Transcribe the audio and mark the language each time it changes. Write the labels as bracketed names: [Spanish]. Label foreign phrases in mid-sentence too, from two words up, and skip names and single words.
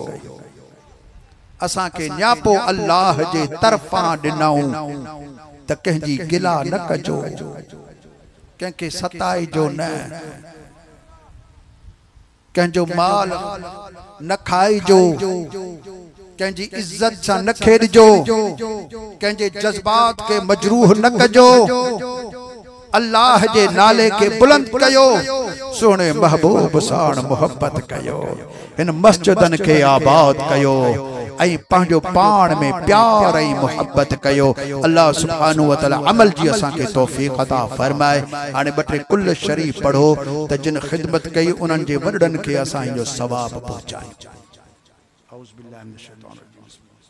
[Sindhi] असा के न्यापो अल्लाह जे तरफा दिनऊं त कंहिंजी गिला न कजो, कंहिंखे सताई जो न, कंहिंजो माल न खाइजो, कंहिंजी इज्जत सां न खेड़जो, कंहिंजे जज्बात के मजरूह न कजो, अल्लाह जे नाले के बुलंद कयो, सोने महबूब साण मोहब्बत कयो, इन मस्जिदन के आबाद कयो, ऐं पंहिंजो पाण में प्यार ऐं मोहब्बत कयो। अल्लाह [Arabic] سبحانه وتعالى [Sindhi] अमल जी असां के तौफीक अता फरमाए। हाणे ॿ टे कुल शरीफ पढ़ो त जिन ख़िदमत कई उन्हनि जे वॾड़नि खे असां जो सवाब पहुचायूं। [Arabic] أعوذ بالله من الشيطان الرجيم.